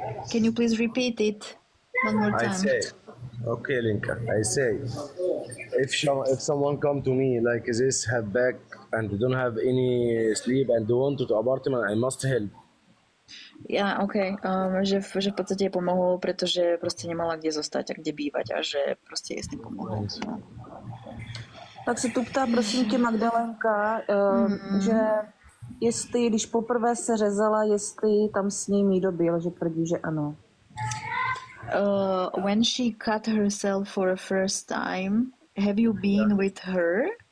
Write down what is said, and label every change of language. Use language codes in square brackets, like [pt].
[en] Can you please repeat it one more time? I say, okay, Linka. I say, if someone come to me like this, have back and don't have any sleep and want to apartment, I must help. [sk] Ja, OK. Že v podstate jej pomohol, pretože proste nemala kde zostať a kde bývať a že proste jej s tým pomohol. No. [cs] Tak se tu ptá, prosím tě, Magdalenka, že jestli, když poprvé se řezala, jestli tam s ní Mido byl, že tvrdí, že ano. [en] When she cut herself for a first time, have you been with her?